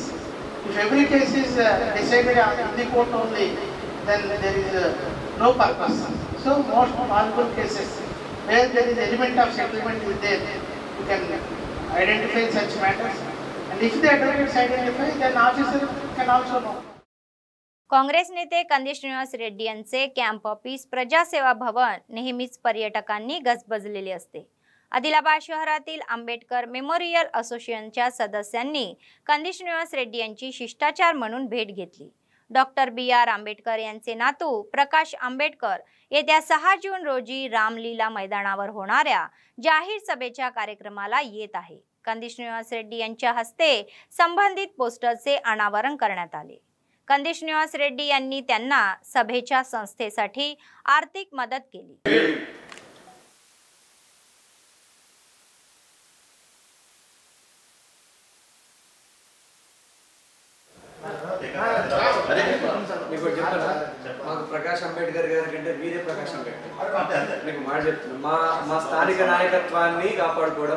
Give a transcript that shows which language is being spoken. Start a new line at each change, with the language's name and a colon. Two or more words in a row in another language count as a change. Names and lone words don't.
English: If every case is decided in the court only, then there is no purpose. So most valuable cases where there is element of settlement is there, you can identify such matters. And if the advocates identify, then officer can also know.
Marathi: काँग्रेस नेते कंदी श्रीनिवास रेड्डी यांचे
English: camp office
Marathi: प्रजासेवा भवन नेहमीच पर्यटकांनी गजबजलेले असते। आदिलाबाद शहरातील आंबेडकर मेमोरियल असोसिएशनच्या सदस्यांनी कंदी श्रीनिवास रेड्डी यांची शिष्टाचार म्हणून भेट घेतली। डॉक्टर B.R. आंबेडकर यांचे नातू प्रकाश आंबेडकर येत्या 6 जून रोजी रामलीला मैदानावर होणाऱ्या जाहीर सभेच्या कार्यक्रमाला येत आहे। कंदी श्रीनिवास रेड्डी यांच्या हस्ते संबंधित पोस्टरचे अनावरण करण्यात आले। कंदी श्रीनिवास रेड्डी यांनी त्यांना सभेच्या संस्थेसाठी आर्थिक मदत केली।
Telugu: ప్రకాష్ అంబేద్కర్ గారి కంటే వీరే ప్రకాష్ అంబేద్కర్ మీకు మాట చెప్తున్నా మా స్థానిక నాయకత్వాన్ని కాపాడుకోవడం।